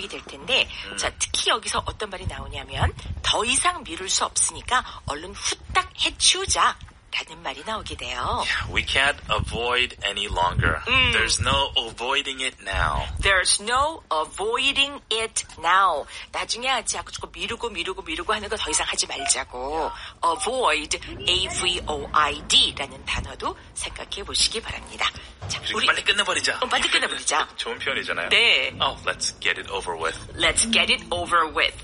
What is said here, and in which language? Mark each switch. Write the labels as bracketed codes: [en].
[ko] 될 텐데, 자, 특히 여기서 어떤 말이 나오냐면, 더 이상 미룰 수 없으니까 얼른 후딱 해치우자. 라는 말이 나오게 돼요. [en] Yeah, we can't avoid any longer. There's no avoiding it now. There's no avoiding it now. [ko] 나중에 하지 않고 자꾸 미루고 하는 거 더 이상 하지 말자고. Avoid, A-V-O-I-D 라는 단어도 생각해 보시기 바랍니다. 자, 우리 빨리 끝내버리자. 빨리 끝내버리자. 좋은 표현이잖아요. 네. [en] Let's get it over with. Let's get it over with.